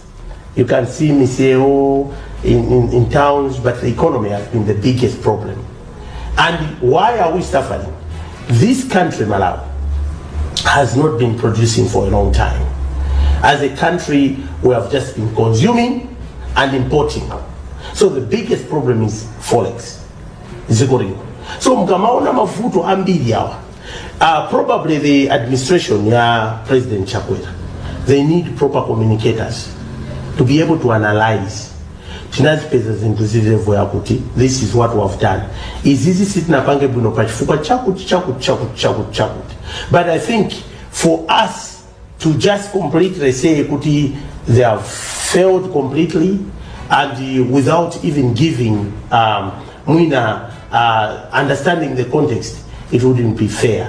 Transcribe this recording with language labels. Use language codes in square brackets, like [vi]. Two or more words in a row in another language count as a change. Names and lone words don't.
[en] You can see Miseo in towns, but the economy has been the biggest problem. And why are we suffering? This country, Malawi, has not been producing for a long time. As a country, we have just been consuming and importing. So the biggest problem is forex. [ny] So mkamaona mafuto ambili yawa. [en] Probably the administration, President Chakwera, they need proper communicators to be able to analyze. This is what we have done. Is easy sitting up and but I think for us to just completely say Kuti, they have failed completely and without even giving understanding the context, it wouldn't be fair.